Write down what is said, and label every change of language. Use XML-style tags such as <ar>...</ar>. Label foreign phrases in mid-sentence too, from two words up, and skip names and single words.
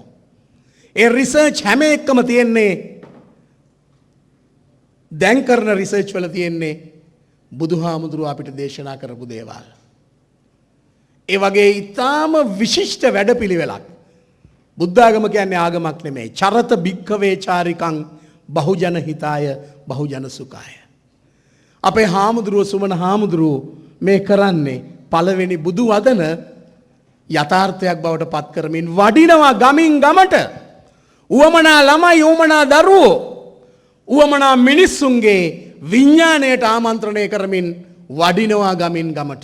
<si>ඒ රිසර්ච් හැම එකම තියෙන්නේ දැන් කරන රිසර්ච් වල තියෙන්නේ බුදුහාමුදුරුවෝ අපිට දේශනා කරපු දේවල්. ඒ වගේ ඊටාම විශිෂ්ට වැඩපිළිවෙලක්. බුද්ධාගම කියන්නේ ආගමක් නෙමෙයි.</si> <pi>චරත භික්ඛවේ චාරිකං බහුජන හිතාය බහුජන සුඛාය.</pi> <si>අපේ හාමුදුරුවෝ සුමන හාමුදුරුවෝ මේ කරන්නේ පළවෙනි බුදු වදන යථාර්ථයක් බවට පත් කරමින් වඩිනවා ගමින් ගමට. උවමනා ළමයි, උවමනා දරුවෝ, උවමනා මිනිස්සුන්ගේ විඥාණයට ආමන්ත්‍රණය කරමින් වඩිනවා ගමින් ගමට.</si>